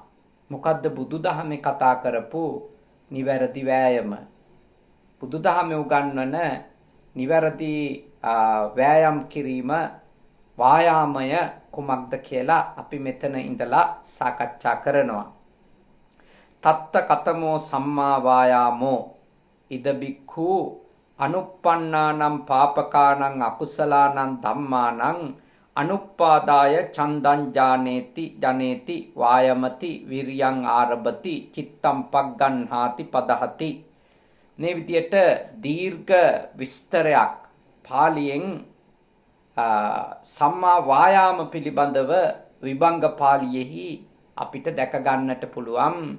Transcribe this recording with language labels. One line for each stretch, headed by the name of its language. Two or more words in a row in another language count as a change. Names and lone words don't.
Sinhala: මොකද්ද බුදුදහමේ කතා කරපු නිවැරදි වෑයම? බුදුදහමේ උගන්වන නිවැරදි වෑයම් කිරීම වායාමය කුමක්ද කියලා අපි මෙතන ඉඳලා සාකච්ඡා කරනවා.
Pali: තත්ත කතමෝ සම්මා වායාමෝ ඉද බික්ඛු අනුප්පන්නානම් පාපකානං අකුසලානං ධම්මානං අනුප්පාදාය චන්දං ජනේති වායමති විරියං ආරභති චිත්තම් පග්ගන්හාති පදහති.
Sinhala: මේ විදියට දීර්ඝ විස්තරයක් පාලියෙන් සම්මා වායාම පිළිබඳව විභංග පාළියේහි අපිට දැක ගන්නට පුළුවන්.